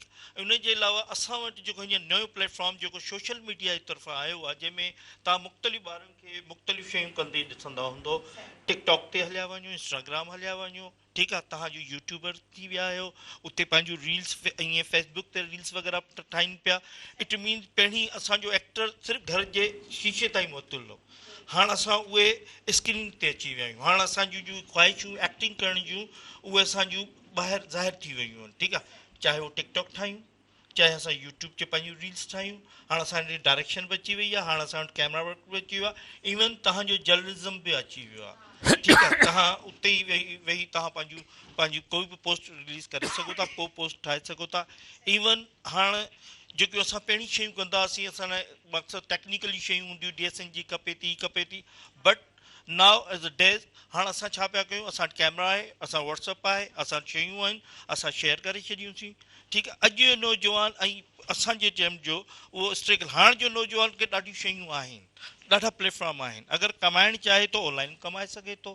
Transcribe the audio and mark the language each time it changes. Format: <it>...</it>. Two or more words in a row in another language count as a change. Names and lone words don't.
<sd>उन जे अलावा असां वटि जेको हीअं नयो प्लेटफॉर्म जेको</sd> <en>social media</en> <sd>जी तरफ़ां आयो आहे, जंहिंमें तव्हां मुख़्तलिफ़ ॿारनि खे मुख़्तलिफ़ शयूं कंदे ॾिसंदा हूंदो, टिकटॉक ते हलिया वञो, इंस्टाग्राम हलिया वञो, ठीकु आहे, तव्हांजो यूट्यूबर थी विया आहियो, उते पंहिंजो रील्स ईअं फेसबुक ते रील्स वग़ैरह ठाहिनि पिया।</sd> <en>it means</en> <sd>पहिरीं असांजो एक्टर सिर्फ़ु घर जे शीशे ताईं मुहतुल हो, हाणे असां उहे स्क्रीन ते अची विया आहियूं। हाणे असांजूं जूं ख़्वाहिशूं एक्टिंग करण जूं उहे असांजूं ॿाहिरि ज़ाहिर थी वियूं आहिनि, ठीकु आहे, चाहे उहो टिकटॉक ठाहियूं, चाहे असां यूट्यूब ते पंहिंजूं रील्स ठाहियूं, हाणे असांजी डायरेक्शन बि अची वई आहे, हाणे असां वटि</sd> <en>camera work</en> <sd>बि अची वियो आहे, इवन तव्हांजो जर्नलिज़म बि अची वियो आहे, ठीकु आहे। तव्हां उते ई वेही तव्हां पंहिंजूं कोई बि पोस्ट रिलीज़ करे सघो था, को पोस्ट ठाहे सघो था। इवन हाणे जेकियूं असां पहिरीं शयूं कंदा हुआसीं, असां लाइ मक़सदु टेक्निकली शयूं हूंदियूं, DSN जी खपे थी,</sd> <en>but now as a days</en> <sd>हाणे असां छा पिया कयूं, असां कैमरा आहे, असां व्हाट्सअप आहे, असां शयूं आहिनि, असां शेयर करे छॾियूंसीं। ठीकु आहे, अॼु जो नौजवान ऐं असांजे टाइम जो उहो स्ट्रगल, हाणे जो नौजवान खे ॾाढियूं शयूं आहिनि, ॾाढा प्लेटफॉर्म आहिनि, अगरि कमाइणु चाहे थो ऑनलाइन कमाए सघे थो।</sd>